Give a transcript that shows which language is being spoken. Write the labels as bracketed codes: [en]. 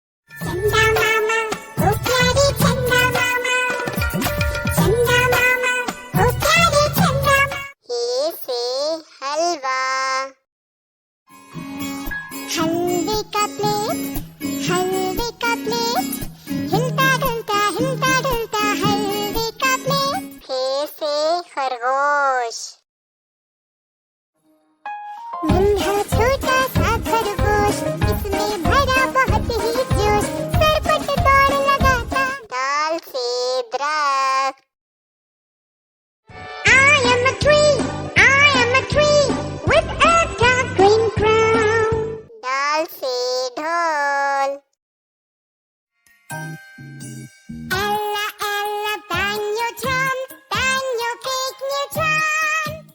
[hi] चंदा मामा ओ प्यारे चंदा मामा, चंदा मामा ओ प्यारे चंदा मामा. हे से हलवा. हलवे का प्लेट, हलवे का प्लेट, हिलता डुलता हलवे का प्लेट. हे से खरगोश. नन्हा छोटा सा खरगोश, इसमें भरा बहुत ही जोश, सरपट दौड़ लगाता. दाल से दरख्त. [en] I am a tree with a dark green crown. [hi] दाल से ढोल. [en] Ella, Ella, bang your drum, bang your big new drum.